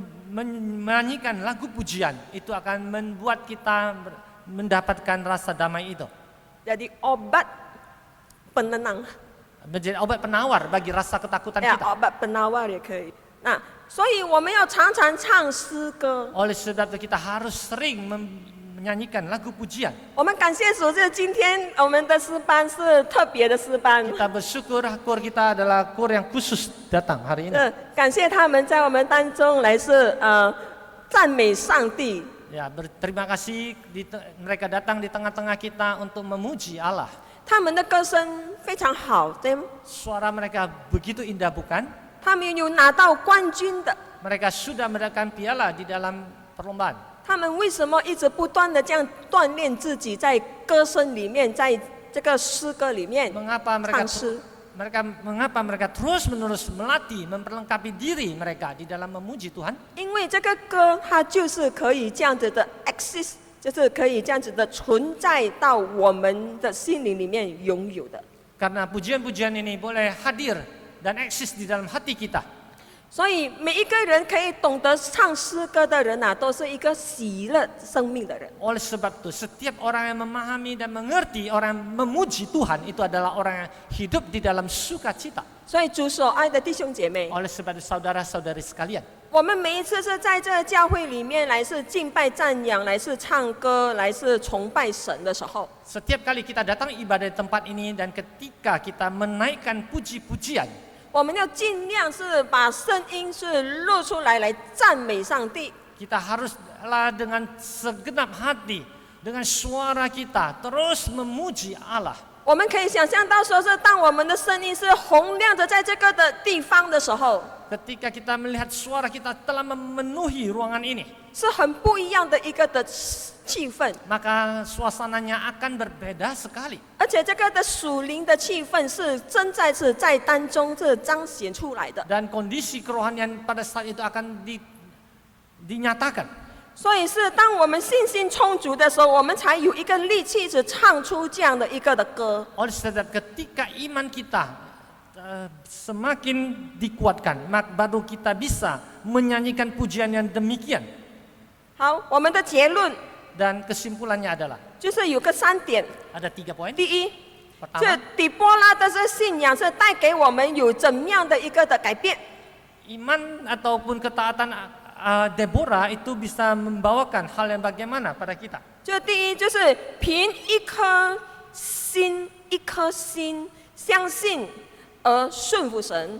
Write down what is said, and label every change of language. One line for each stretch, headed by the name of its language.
Indonesian: Menyanyikan lagu pujian itu akan membuat kita mendapatkan rasa damai itu. Jadi obat penenang. Menjadi obat penawar bagi rasa ketakutan 呀， kita. obat penawar
Chinese: 也可以。那所以我们要常常唱诗歌。
Indonesian: Oleh sebab itu kita harus sering menyanyikan lagu pujian.
Chinese: 我们感谢主，就是今天我们的诗班是特别的诗班。
Indonesian: Kita bersyukur kur kita adalah kur yang khusus datang hari ini.
Chinese: 感谢他们在我们当中来是赞美上帝。
Indonesian: Ya, berterima kasih mereka datang di tengah-tengah kita untuk memuji Allah.
Chinese: 他们的歌声非常好，对吗？
Indonesian: Suara mereka begitu indah bukan?
Chinese: 他们有拿到冠军的。
Indonesian: Mereka sudah mendapatkan piala di dalam perlombaan.
Chinese: 他们为什么一直不断的这样锻炼自己，在歌声里面，在这个诗歌里面
Indonesian: Mengapa
Chinese: 唱诗？
Indonesian: mereka terus-menerus melatih, memperlengkapi diri mereka di dalam memuji Tuhan?
Chinese: 因为这个歌它就是可以这样子的 exist， 就是可以这样子的存在到我们的心灵里面拥有的。
Indonesian: Karena pujian-pujian ini boleh hadir dan eksis di dalam hati kita.
Chinese: 所以每一个人可以懂得唱诗歌的人啊，都是一个喜乐生命的人。
Indonesian: Oleh sebab itu, setiap orang yang memahami dan mengerti, orang yang memuji Tuhan itu adalah orang yang hidup di dalam sukacita.
Chinese: 所以主所爱的弟兄姐妹，
Indonesian: Oleh sebab itu, saudara-saudari sekalian,
Chinese: 我们每一次是在这个教会里面来是敬拜赞扬，来是唱歌，来是崇拜神的时候，
Indonesian: setiap kali kita datang ibadah di tempat ini dan ketika kita menaikkan puji-pujian,
Chinese: 我们要尽量是把声音是录出来，来赞美上帝。
Indonesian: kita haruslah dengan segenap hati, dengan suara kita terus memuji Allah.
Chinese: 我们可以想象到说是当我们的声音是洪亮的在这个的地方的时候，
Indonesian: Ketika kita melihat suara kita telah memenuhi ruangan ini,
Chinese: 是很不一样的一个的气氛，
Indonesian: maka suasananya akan berbeda sekali.
Chinese: 而且这个的属灵的气氛是正在是在当中是彰显出来的。
Indonesian: Dan kondisi kerohanian pada saat itu akan dinyatakan.
Chinese: 所以是当我们信心充足的时候，我们才有一个力气是唱出这样的一个的歌。
Indonesian: Oleh sebab ketika iman kita semakin dikuatkan, maka baru kita bisa menyanyikan pujian yang demikian.
Chinese: 好，我们的结论
Indonesian: Dan kesimpulannya adalah
Chinese: 就是有个3点。
Indonesian: ada 3 poin.
Chinese: 第一，这
Indonesian: Pertama,
Chinese: 底波拉的这信仰是带给我们有怎么样的一个的改变？
Indonesian: iman ataupun ketaatan Deborah itu bisa membawakan hal yang bagaimana pada kita.
Chinese: 就第一就是凭一颗心相信而顺服神，